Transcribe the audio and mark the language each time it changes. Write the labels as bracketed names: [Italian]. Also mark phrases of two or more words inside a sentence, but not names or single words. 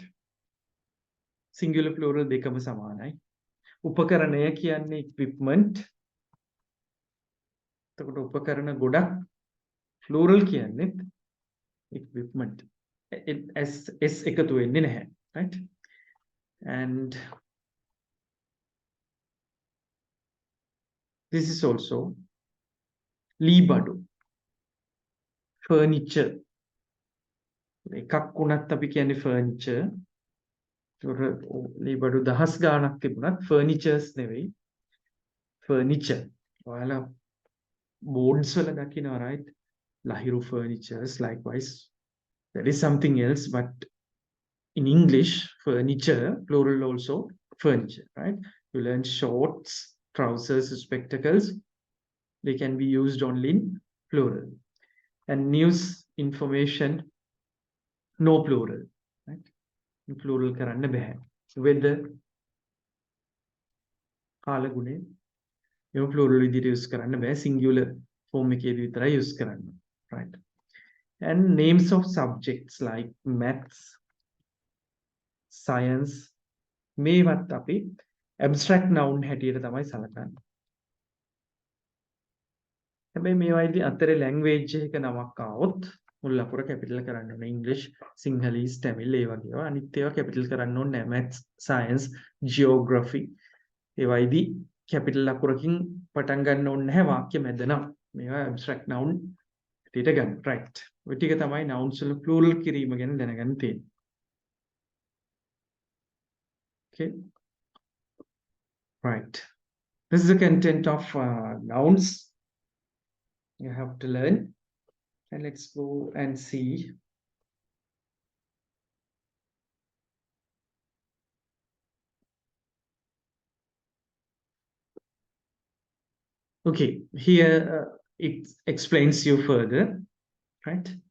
[English] singular plural [Sinhala] දෙකම සමානයි. උපකරණය කියන්නේ equipment. එතකොට උපකරණ ගොඩක් plural කියන්නේ equipment. S එකතු වෙන්නේ නැහැ. [English] right? And this is also [Sinhala] ලීබඩු [English] furniture. [Sinhala] එකක් වුණත් අපි කියන්නේ furniture. ඒතකොට ලීබඩු දහස් ගාණක් තිබුණත් furnitures නෙවෙයි. furniture. ඔයාලා boards වල දකිනවා right? [English] ලහිරු furnitures likewise. That is something else, but in English, furniture, plural also, furniture, right? You learn shorts, trousers, spectacles. They can be used only in plural. And news, information, no plural, right? In plural [Sinhala] karanna බෑ. Weather, කාලගුණය, [English] you plural [Sinhala] විදිහට use කරන්න බෑ. [English] Singular form [Sinhala] එකේදී විතරයි use කරන්න. [English] Right? And names of subjects like maths, science, [Sinhala] මේවත් අපි [English] abstract noun [Sinhala] හැටියට තමයි සලකන්නේ. හැබැයි මේවායිදී අතරේ language එක නමක් ආවොත් මුල් ලකුර capital කරන්න ඕනේ. English, Sinhalese, Tamil ඒ වගේ ඒවා. අනිත් ඒවා capital කරන්න ඕනේ නැහැ. [English] Maths, science, geography [Sinhala] ඒවායිදී capital ලකුරකින් පටන් ගන්න ඕනේ නැහැ වාක්‍ය මැද නම්. මේවා [English] abstract noun [Sinhala] හැටියට ගන්න. right. ඔය ටික තමයි nouns වල plural කිරීම ගැන දැනගන්න තියෙන්නේ. [English] Okay. Right. This is the content of nouns you have to learn. And let's go and see. Okay, here it explains you further, right?